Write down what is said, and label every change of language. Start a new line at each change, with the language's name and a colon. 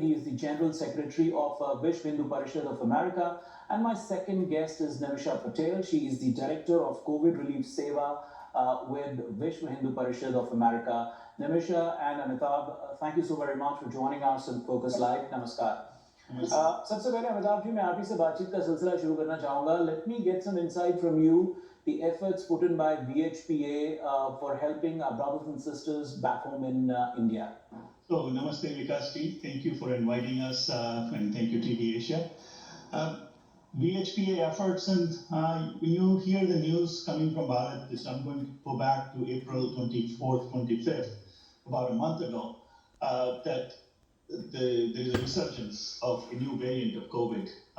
English: He is the General Secretary of Vishwa Hindu Parishad of America. And my second guest is Nimisha Patel. She is the Director of COVID Relief Seva with Vishwa Hindu Parishad of America. Nimisha and Amitabh, thank you so very much for joining us on Focus Live. Namaskar.
Hindi: सबसे पहले अमिताभ जी मैं आप ही से बातचीत का सिलसिला शुरू करना चाहूँगा.
English: Let me get some insight from you. The efforts put in by VHPA for helping our brothers and sisters back home in India. So, Namaste Vikas ji. Thank you for inviting us and thank you TV Asia. VHPA efforts, and when you hear the news coming from Bharat, I'm going to go back to April 24th, 25th, about a month ago, that there is a resurgence of a new variant of COVID.